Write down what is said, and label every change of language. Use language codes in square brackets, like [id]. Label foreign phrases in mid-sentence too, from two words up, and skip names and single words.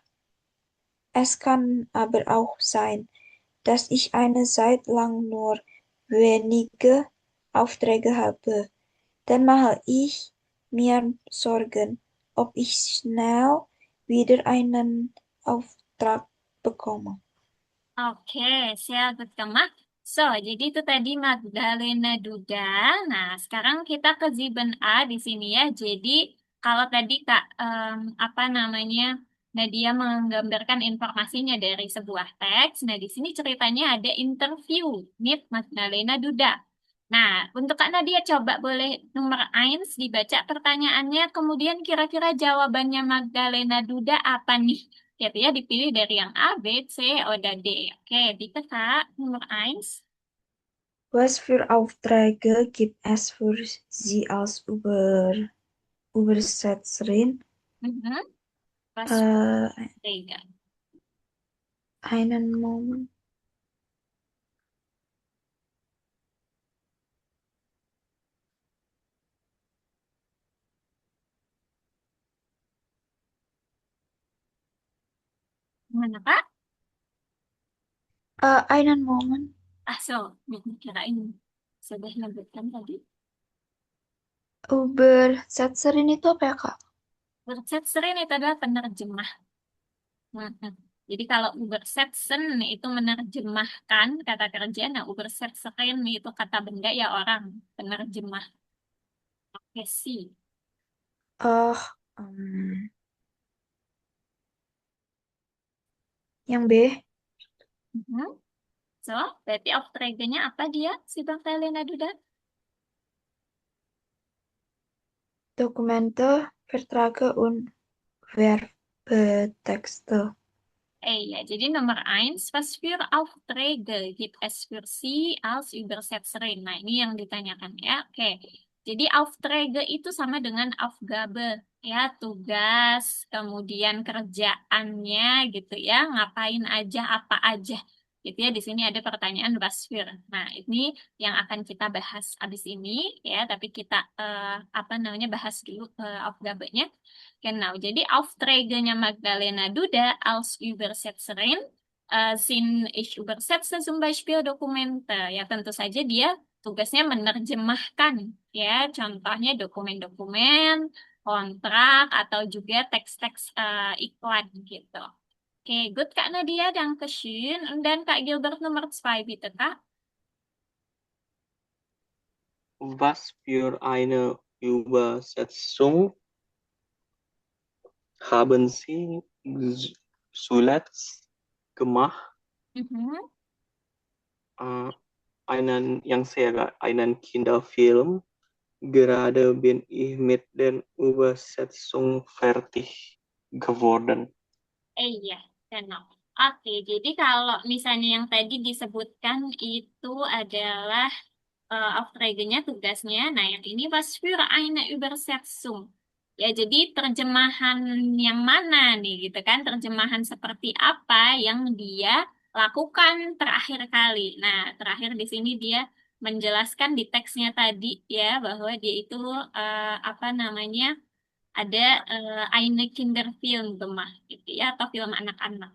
[de] Es kann aber auch sein, dass ich eine Zeit lang nur wenige Aufträge habe. Dann mache ich mir Sorgen, ob ich schnell wieder einen Auftrag bekomme. Oke, sehr gut Kak. [id] So, jadi itu tadi Magdalena Duda. Nah, sekarang kita ke Ziben A di sini ya. Jadi, kalau tadi Kak, apa namanya, Nadia menggambarkan informasinya dari sebuah teks. Nah, di sini ceritanya ada interview Meet Magdalena Duda. Nah, untuk Kak Nadia coba boleh nomor 1 dibaca pertanyaannya, kemudian kira-kira jawabannya Magdalena Duda apa nih? Gitu ya, dipilih dari yang A, B, C, oder D. Oke, Dita Kak, nomor 1. [de] Was für Aufträge gibt es für Sie als Übersetzerin? Mhm. Was Äh, [id] tiga? [de] einen Moment. [id] Mana Kak? [de] Einen Moment. Ah, so, [id] kirain sudah nyebutkan tadi. Übersetzerin itu apa ya, Kak? Übersetzerin itu adalah penerjemah. Mhm. Jadi kalau Übersetzen itu menerjemahkan kata kerja, nah Übersetzerin itu kata benda ya orang, penerjemah. Oke sih. Oh, yang B. Mhm. So, berarti Aufträge-nya apa dia, si Bang Helena Duda? [de] Dokumente, Verträge und Werbetexte. [id] Ja, jadi nomor 1, [de] was für Aufträge gibt es für Sie als Übersetzerin? [id] Nah, ini yang ditanyakan ya. Oke. Jadi Aufträge itu sama dengan Aufgabe, ya, tugas, kemudian kerjaannya gitu ya, ngapain aja, apa aja. Gitu ya, di sini ada pertanyaan [de] was für. [id] Nah, ini yang akan kita bahas abis ini ya, tapi kita apa namanya bahas dulu Aufgabe-nya. [de] Genau, jadi Aufträge-nya Magdalena Duda als Übersetzerin sind ich übersetze zum Beispiel Dokumente. [id] Ya tentu saja dia tugasnya menerjemahkan ya, contohnya dokumen-dokumen, kontrak atau juga teks-teks iklan gitu. Oke, good Kak Nadia, Dankeschön. Dan Kak Gilbert nomor 2 bitte Kak. [de] Was für eine Übersetzung haben Sie zuletzt gemacht? Mhm. Äh, einen Kinderfilm. Gerade bin ich mit der Übersetzung fertig geworden. [id] Iya, genau. Oke, jadi kalau misalnya yang tadi disebutkan itu adalah Aufträge-nya, tugasnya. Nah, yang ini [de] was für eine Übersetzung. [id] Ya, jadi terjemahan yang mana nih, gitu kan? Terjemahan seperti apa yang dia lakukan terakhir kali. Nah, terakhir di sini dia menjelaskan di teksnya tadi ya, bahwa dia itu apa namanya, ada [de] eine Kinderfilm gemah [id] gitu ya, atau film anak-anak.